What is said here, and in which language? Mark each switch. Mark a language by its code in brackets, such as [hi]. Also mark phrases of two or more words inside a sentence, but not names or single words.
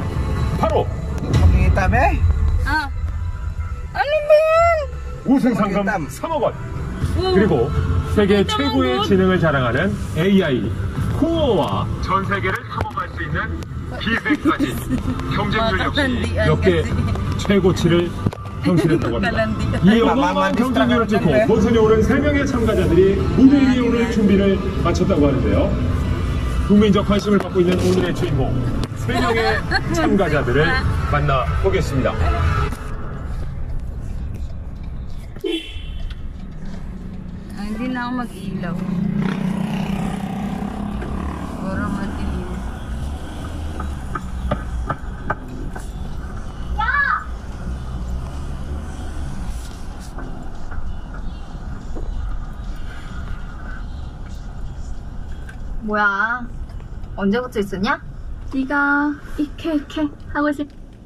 [ko] 바로 우승 상금 3억 원, 그리고 세계 최고의 지능을 자랑하는 AI 코어와 전 세계를 탐험할 수 있는 기획까지 경쟁률 역시 역대 최고치를 경신했다고 합니다. 이 어마어마한 경쟁률을 찍고 본선에 오른 3명의 참가자들이 무대 위에 오를 준비를 마쳤다고 하는데요. 국민적 관심을 받고 있는 오늘의 주인공 3명의 참가자들을 만나보겠습니다. [tl] Hindi na ako mag-ilaw. Puro madilim. [ko] 뭐야? 언제부터 있었냐? 네가 이렇게 하고 싶